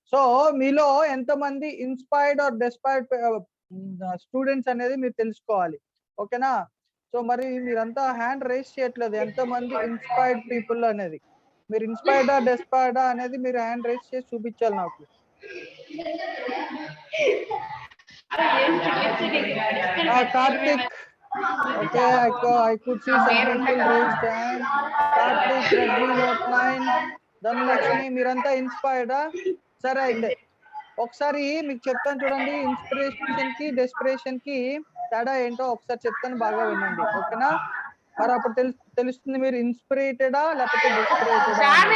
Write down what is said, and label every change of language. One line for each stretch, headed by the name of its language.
Telugu: So మీలో ఎంతమంది inspired are డెస్పైర్డ్ students అనేది మీరు తెలుసుకోవాలి, ఓకేనా? సో మరి మీరంతా హ్యాండ్ రైజ్ చేయట్లేదు. ఎంతమంది ఇన్స్పైర్డ్ పీపుల్ అనేది, మీరు ఇన్స్పైర్డా డెస్పైర్డా అనేది మీరు హ్యాండ్ రైజ్ చేసి చూపించాలి నాకు. Karthik, okay,
English: I could see some people raised hand.
Telugu: Karthik, Reddy, note 9, Dhanalakshmi, మీరంతా ఇన్స్పైర్డా? సరే, అయితే ఒకసారి మీకు చెప్తాను చూడండి. ఇన్స్పిరేషన్ కి డెస్పిరేషన్ కి తేడా ఏంటో ఒకసారి చెప్తాను, బాగా వినండి, ఓకేనా? మరి అప్పుడు తెలుస్తుంది మీరు ఇన్స్పిరేటెడా లేకపోతే డెస్పిరేటెడా.